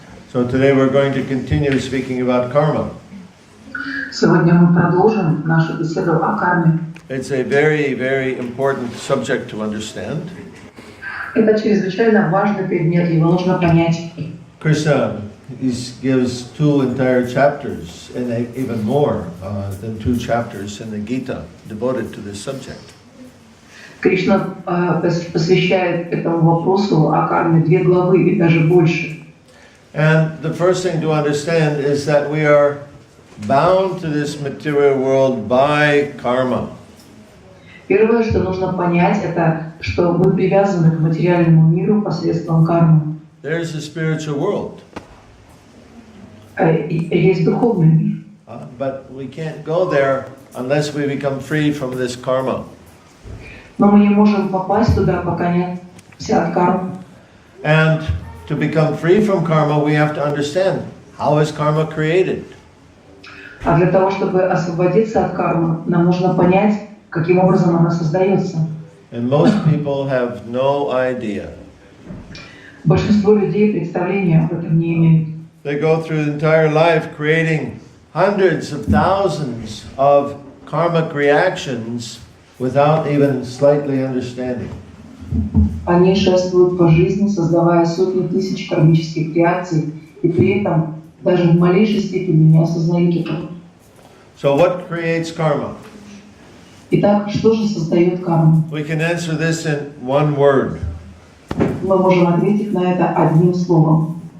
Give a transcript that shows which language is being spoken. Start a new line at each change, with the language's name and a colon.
English: So today we're going to continue speaking about karma.
Russian: Сегодня мы продолжим нашу беседу о карме.
English: It's a very, very important subject to understand.
Russian: Это чрезвычайно важный предмет, его нужно понять.
English: Krishna gives 2 entire chapters, and even more than 2 chapters in the Gita devoted to this subject.
Russian: Кришна посвящает этому вопросу о карме 2 главы и даже больше.
English: And the first thing to understand is that we are bound to this material world by karma.
Russian: Первое, что нужно понять, это что мы привязаны к материальному миру посредством кармы.
English: There's a spiritual world.
Russian: Есть духовный мир.
English: But we can't go there unless we become free from this karma.
Russian: Но мы не можем попасть туда, пока не вся от кармы.
English: And to become free from karma, we have to understand how is karma created.
Russian: А для того, чтобы освободиться от кармы, нам нужно понять, каким образом она создается.
English: And most people have no idea.
Russian: Большинство людей представления об этом не имеют.
English: They go through the entire life creating hundreds of thousands of karmic reactions without even slightly understanding.
Russian: Они шествуют по жизни, создавая сотни тысяч кармических реакций, и при этом даже в малейшей степени не осознают этого.
English: So what creates karma?
Russian: Итак, что же создает карму?
English: We can answer this in one word.
Russian: Мы можем ответить на это одним словом.